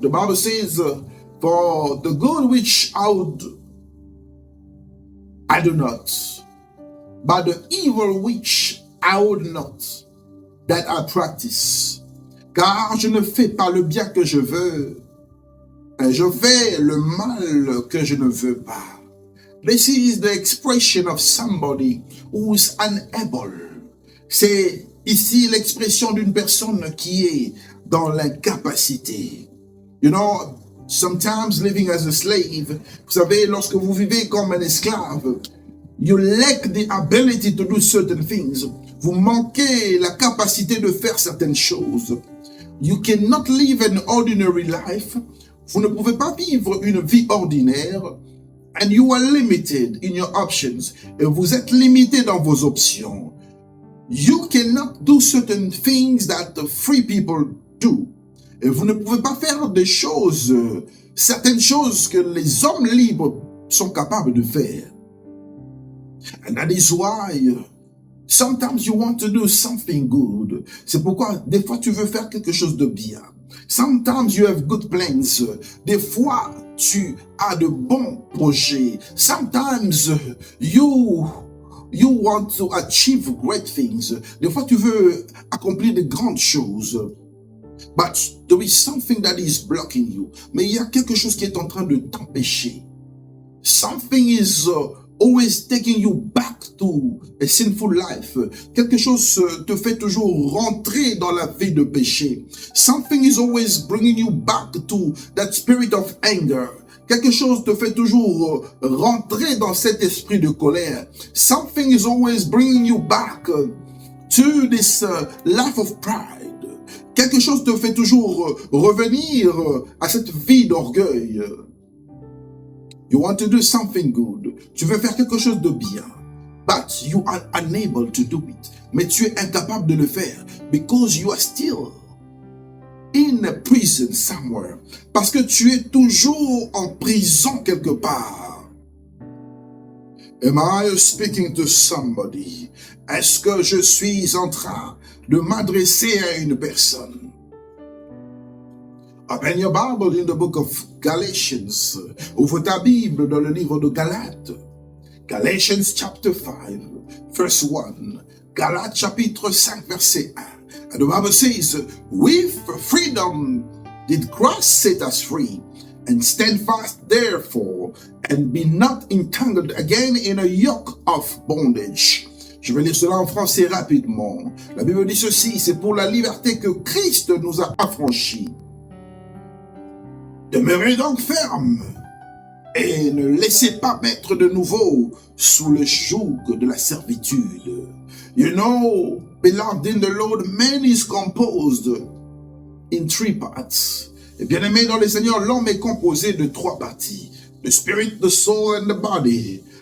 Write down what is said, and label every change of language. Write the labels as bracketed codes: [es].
[en] The Bible says, for the good which I do not, but the evil which I would not, that I practice. [fr] Car je ne fais pas le bien que je veux, et je fais le mal que je ne veux pas. [en] This is the expression of somebody who's unable. [fr] C'est ici l'expression d'une personne qui est dans l'incapacité. [en] You know, sometimes living as a slave, [fr] vous savez, lorsque vous vivez comme un esclave, [en] you lack the ability to do certain things. [fr] Vous manquez la capacité de faire certaines choses. [en] You cannot live an ordinary life. [fr] Vous ne pouvez pas vivre une vie ordinaire. [en] And you are limited in your options. [fr] Et vous êtes limité dans vos options. [en] You cannot do certain things that the free people do. [fr] Et vous ne pouvez pas faire des choses, certaines choses que les hommes libres sont capables de faire. [en] And that is why sometimes you want to do something good. [fr] C'est pourquoi des fois tu veux faire quelque chose de bien. [en] Sometimes you have good plans. [fr] Des fois tu as de bons projets. [en] Sometimes you want to achieve great things. [fr] Des fois tu veux accomplir de grandes choses. [en] But there is something that is blocking you. [fr] Mais il y a quelque chose qui est en train de t'empêcher. [en] Something is always taking you back to a sinful life. [fr] Quelque chose te fait toujours rentrer dans la vie de péché. [en] Something is always bringing you back to that spirit of anger. [fr] Quelque chose te fait toujours rentrer dans cet esprit de colère. [en] Something is always bringing you back to this life of pride. [fr] Quelque chose te fait toujours revenir à cette vie d'orgueil. [en] You want to do something good. [fr] Tu veux faire quelque chose de bien. [en] But you are unable to do it. [fr] Mais tu es incapable de le faire. [en] Because you are still in a prison somewhere. [fr] Parce que tu es toujours en prison quelque part. [en] Am I speaking to somebody? [fr] Est-ce que je suis en train de m'adresser à une personne? [en] Open your Bible in the book of Galatians. [fr] Ouvre ta Bible dans le livre de Galates. [en] Galatians chapter 5, verse 1. [fr] Galates chapitre 5, verset 1. [en] And the Bible says, with freedom did Christ set us free, and stand fast therefore, and be not entangled again in a yoke of bondage. [fr] Je vais lire cela en français rapidement. La Bible dit ceci, c'est pour la liberté que Christ nous a affranchis. Demeurez donc fermes et ne laissez pas mettre de nouveau sous le joug de la servitude. [en] You know, beloved in the Lord, man is composed in three parts. [fr] Et bien aimé dans le Seigneur, l'homme est composé de trois parties. [en] The spirit, the soul and the body.